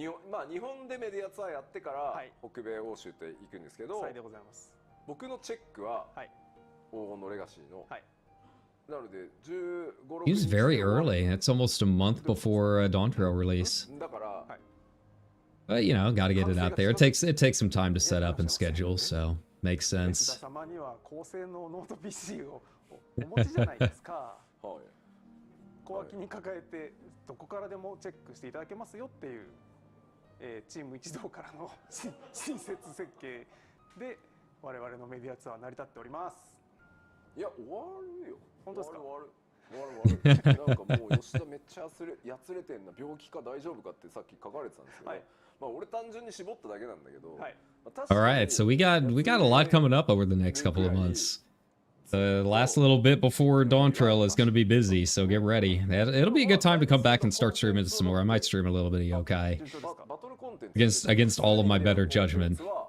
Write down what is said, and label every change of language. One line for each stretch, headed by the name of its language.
Japanese: まあ日本でメディアツアーやってから北米欧州って行くんですけど、僕のチェックは黄金のレガシーの。なので15。
English: He's very early. It's almost a month before Dawn Trail release.
Japanese: だから。
English: But you know, gotta get it out there. It takes some time to set up and schedule, so makes sense.
Japanese: 様には高性能ノート PC をお持ちじゃないですか。小脇に抱えてどこからでもチェックしていただけますよっていう、チーム一同からの親切設計で我々のメディアツアー成り立っております。いや終わるよ。本当ですか？終わる。なんかもう吉田めっちゃやつれてんな、病気か大丈夫かってさっき書かれてたんですけど、まあ俺単純に絞っただけなんだけど。
English: All right, so we got a lot coming up over the next couple of months. The last little bit before Dawn Trail is going to be busy, so get ready. It'll be a good time to come back and start streaming some more. I might stream a little bit of Yokai against all of my better judgment.